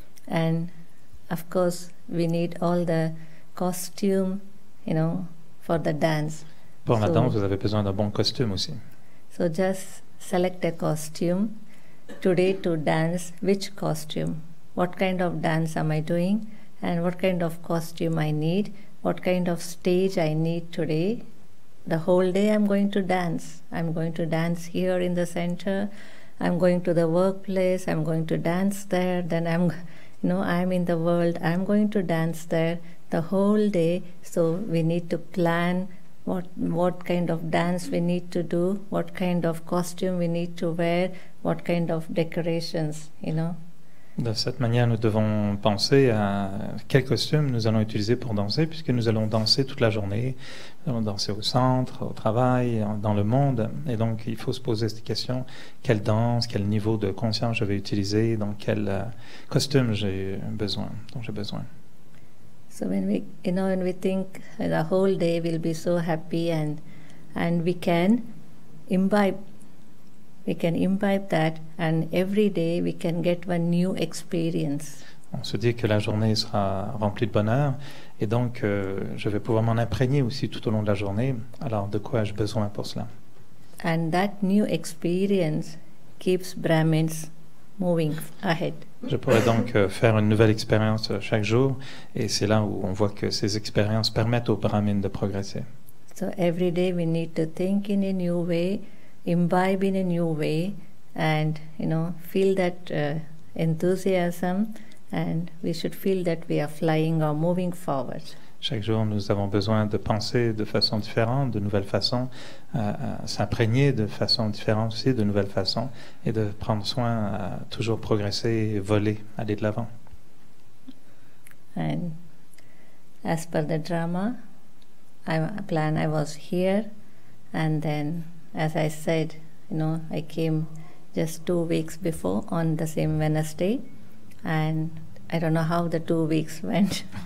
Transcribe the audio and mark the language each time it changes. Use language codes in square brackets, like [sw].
[en] And of course, we need all the costume, for the dance. [fr] Pour la danse, vous avez besoin d'un bon costume aussi. [en] So just select a costume. Today to dance, which costume? What kind of dance am I doing? And what kind of costume I need? What kind of stage I need today? The whole day I'm going to dance. I'm going to dance here in the center. I'm going to the workplace. I'm going to dance there. Then I'm No, I'm in the world, I'm going to dance there the whole day, so we need to plan what kind of dance we need to do, what kind of costume we need to wear, what kind of decorations, [fr] De cette manière, nous devons penser à quel costume nous allons utiliser pour danser, puisque nous allons danser toute la journée. Nous allons danser au centre, au travail, dans le monde. Et donc, il faut se poser cette question, quelle danse, quel niveau de conscience je vais utiliser, donc quel costume j'ai besoin, dont j'ai besoin. [en] So when we think the whole day will be so happy and we can imbibe that, and every day we can get one new experience. [fr] On se dit que la journée sera remplie de bonheur, et donc je vais pouvoir m'en imprégner aussi tout au long de la journée. Alors, de quoi ai-je besoin pour cela? [en] And that new experience keeps Brahmins moving ahead. [fr] Je pourrais donc faire une nouvelle expérience chaque jour, et c'est là où on voit que ces expériences permettent aux Brahmins de progresser. [en] So every day we need to think in a new way, imbibe in a new way, and feel that enthusiasm, and we should feel that we are flying or moving forward. [fr] Chaque jour, nous avons besoin de penser de façon différente, de nouvelles façons, s'imprégner de façon différente aussi, de nouvelles façons, et de prendre soin à toujours progresser, voler, aller de l'avant. [en] And as per the drama, I was here, and then, as I said, I came just 2 weeks before on the same Wednesday, and I don't know how the 2 weeks went.